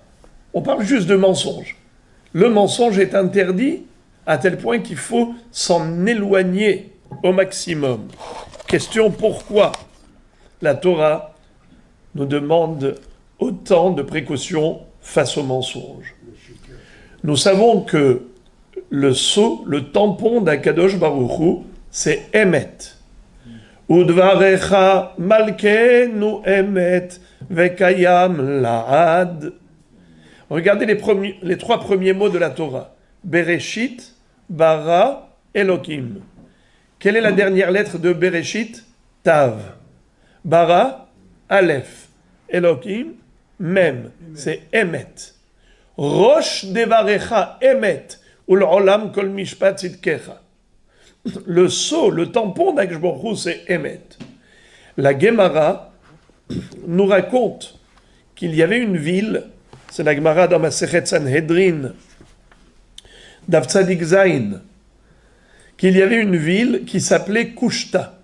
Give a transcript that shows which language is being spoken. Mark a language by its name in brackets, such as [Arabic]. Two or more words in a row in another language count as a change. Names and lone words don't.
[French] On parle juste de mensonge. Le mensonge est interdit à tel point qu'il faut s'en éloigner au maximum. Question, pourquoi la Torah nous demande autant de précautions face au mensonge? Nous savons que le sceau, le tampon d' [Hebrew] הקדוש ברוך הוא, [French] c'est Emet. [Hebrew] ודברך מלכנו אמת וקים לעד. [French] Regardez les trois premiers mots de la Torah. [Hebrew] בראשית ברא אלהים. [French] Quelle est la dernière lettre de Bereshit? Tav. Bara, Aleph. Elohim, Mem. C'est Emet. [Hebrew] ראש דברך אמת ולעולם כל משפט צדקך. [French] Le sceau, le tampon d' [Hebrew] הקדוש ברוך הוא, [French] c'est Emet. La Gemara nous raconte qu'il y avait une ville, c'est la Gemara dans [Hebrew] מסכת סנהדרין דף צדי זין, [French] qu'il y avait une ville qui s'appelait Kushta.